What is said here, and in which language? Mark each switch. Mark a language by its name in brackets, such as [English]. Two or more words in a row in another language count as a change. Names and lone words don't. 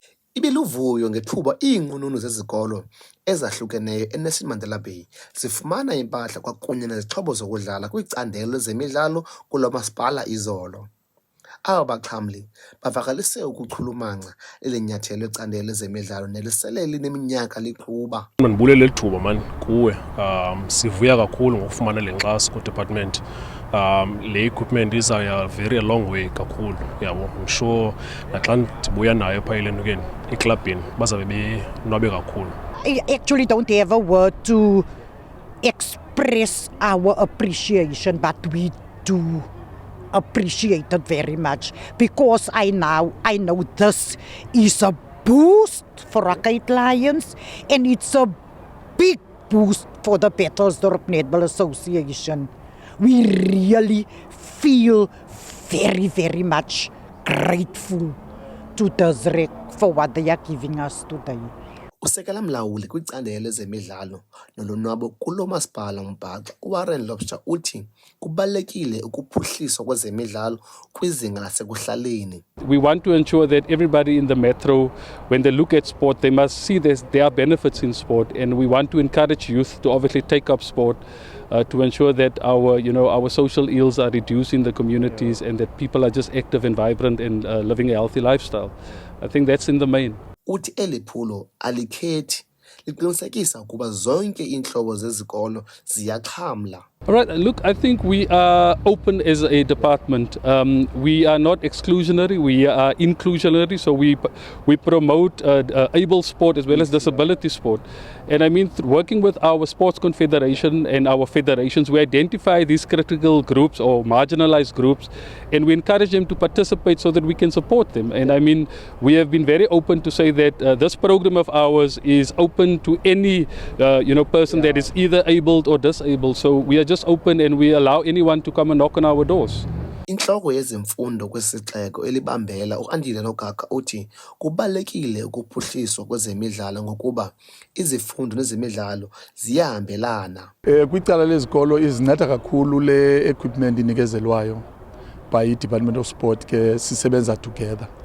[Xhosa] Ibiluvuyo ngethuba iinqununu zezikolo ezahlukeneyo eNelson Mandela Bay zifumana impahla kwakunye nezixhobo zokudlala kwicandelo lezemidlalo kulo masipala izolo. Aba baxhamli bavakalise ukuchulumanca elinyathelo icandelo lezemidlalo nelisele lineminyaka liqhuba. Mandibulele lithuba mani kuwe. Sivuya kakhulu ngokufumana le nkxaso ku-department. Le equipment izawuya [English] very a long way [Xhosa] kakhulu yabo. [English] I'm sure [Xhosa] naxa ndibuya nayo phaa elentukeni eklabhini bazawube benwabe kakhulu. [English] I actually don't have a word to express our appreciation, but we do appreciate it very much because I know this is a boost for Rakgeit Lions and it's a big boost for the Petersdorp Netball Association. We really feel very, very much grateful to DESREC for what they are giving us today. [Xhosa] Usekela mlawuli kwicandelo lezemidlalo nolonwabo kulo masipala umbhaco uWarren Lobster uthi kubalulekile ukuphuhliswa kwezemidlalo kwizinga lasekuhlaleni. [English] We want to ensure that everybody in the metro, when they look at sport, they must see there are benefits in sport, and we want to encourage youth to obviously take up sport to ensure that our social ills are reduced in the communities and that people are just active and vibrant and living a healthy lifestyle. I think that's in the main. [Xhosa] Uthi eliphulo alikhethi liqinisekisa ukuba zonke iintlobo zezikolo ziyaxhamla. [English] All right, look, I think we are open as a department. We are not exclusionary, we are inclusionary, so we promote able sport as well as disability sport. And I mean, working with our sports confederation and our federations, we identify these critical groups or marginalized groups, and we encourage them to participate so that we can support them. And I mean, we have been very open to say that this program of ours is open to any person that is either abled or disabled. So we are just open and we allow anyone to come and knock on our doors. [Xhosa] Inhloko yezemfundo kwesixeko elibambela uAndile Nogaka uthi kubalekile ukuphuhliswa kwezemidlalo ngokuba izifundo nezemidlalo ziyahambelana. Kwicala lezikolo izinceda kakhulu le equipment inikezelwayo [English] by Department of Sport [Xhosa] ke sisebenza together.